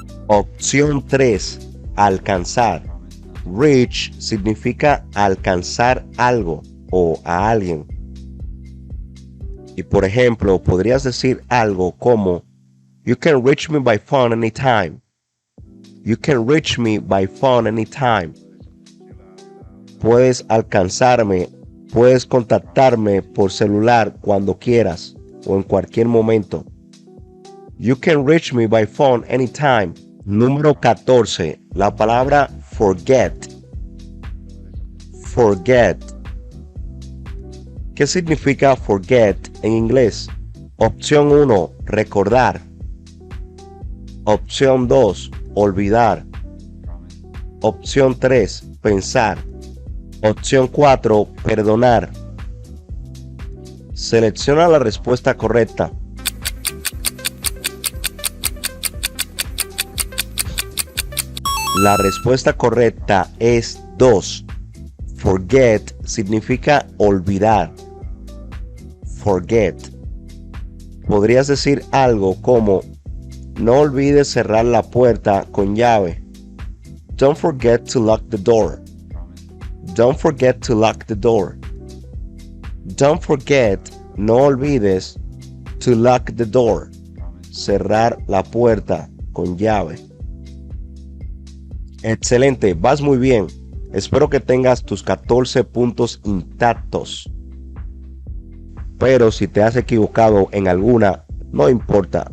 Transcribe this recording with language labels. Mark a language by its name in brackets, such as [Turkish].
[Spanish] Opción 3. Alcanzar. Reach significa alcanzar algo o a alguien. Y por ejemplo, podrías decir algo como [English] You can reach me by phone anytime. You can reach me by phone anytime. [Spanish] Puedes alcanzarme, puedes contactarme por celular cuando quieras o en cualquier momento. [English] You can reach me by phone anytime. [Spanish] Número 14. La palabra forget. Forget. ¿Qué significa forget en inglés? Opción 1. Recordar. Opción 2. Olvidar. Opción 3. Pensar. Opción 4. Perdonar. Selecciona la respuesta correcta. La respuesta correcta es 2. Forget significa olvidar. Forget. Podrías decir algo como no olvides cerrar la puerta con llave. [English] Don't forget to lock the door. Don't forget to lock the door. Don't forget, [Spanish] no olvides, [English] to lock the door. [Spanish] Cerrar la puerta con llave. Excelente, vas muy bien. Espero que tengas tus 14 puntos intactos. Pero si te has equivocado en alguna, no importa.